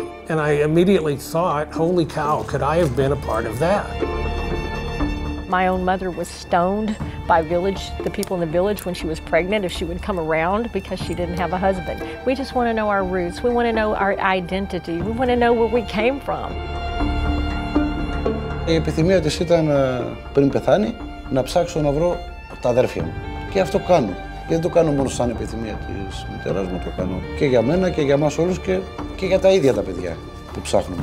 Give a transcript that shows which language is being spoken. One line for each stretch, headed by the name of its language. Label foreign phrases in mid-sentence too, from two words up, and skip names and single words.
English: And I immediately thought, holy cow, could I have been a part of that? My own mother was stoned by the people in the village when she was pregnant if she would come around because she didn't have a husband. We just want to know our roots. We want to know our identity. We want to know where we came from.
Greek: Η επιθυμία της ήταν πριν πεθάνει να ψάξω να βρω τα αδέρφια μου. Και αυτό κάνω. Και δεν το κάνω μόνο σαν επιθυμία της μητέρας μου, το κάνω και για μένα και για μας όλους και για τα ίδια τα παιδιά που ψάχνουμε.